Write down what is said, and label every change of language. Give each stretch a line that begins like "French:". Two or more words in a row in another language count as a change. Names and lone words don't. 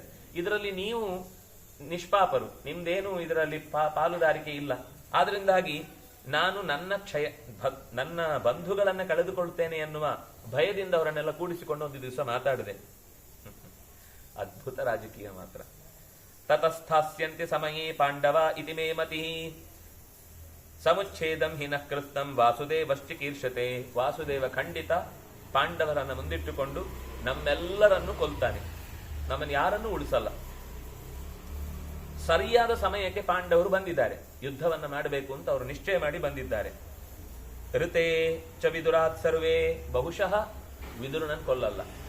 Kannada: ಇದರಲ್ಲಿ ನೀವು ನಿಷ್ಪಾಪರು, ನಿಮ್ದೇನು ಇದರಲ್ಲಿ ಪಾಲುದಾರಿಕೆ ಇಲ್ಲ. ಆದ್ರಿಂದಾಗಿ ನಾನು ನನ್ನ ಬಂಧುಗಳನ್ನ ಕಳೆದುಕೊಳ್ತೇನೆ ಎನ್ನುವ ಭಯದಿಂದ ಅವರನ್ನೆಲ್ಲ ಕೂಡಿಸಿಕೊಂಡು ಒಂದು ದಿವಸ ಮಾತಾಡಿದೆ. ಅದ್ಭುತ ರಾಜಕೀಯ ಮಾತ್ರ.
Sanskrit: ತತಸ್ಥಾಸ್ಯಂತೆ ಸಮಯೇ ಪಾಂಡವ ಇತಿ ಮೇ ಮತಿ ಸಮುಚ್ಛೇದಂ ಹಿನಃ ಕೃತಂ ವಾಸುದೇವಶ್ಚಿಕೀರ್ಷತೆ.
Kannada: ವಾಸುದೇವ ಖಂಡಿತ ಪಾಂಡವರನ್ನು ಮುಂದಿಟ್ಟುಕೊಂಡು ನಮ್ಮೆಲ್ಲರನ್ನು ಕೊಲ್ತಾನೆ. ನಮ್ಮನ್ನು ಯಾರನ್ನೂ ಉಳಿಸಲ್ಲ. ಸರಿಯಾದ ಸಮಯಕ್ಕೆ ಪಾಂಡವರು ಬಂದಿದ್ದಾರೆ, ಯುದ್ಧವನ್ನ ಮಾಡಬೇಕು ಅಂತ ಅವರು ನಿಶ್ಚಯ ಮಾಡಿ ಬಂದಿದ್ದಾರೆ.
Sanskrit: ಋತೆ ಚ ವಿದುರಾತ್ ಸರ್ವೇ,
Kannada: ಬಹುಶಃ ವಿದುರನನ್ನು ಕೊಲ್ಲಲ್ಲ.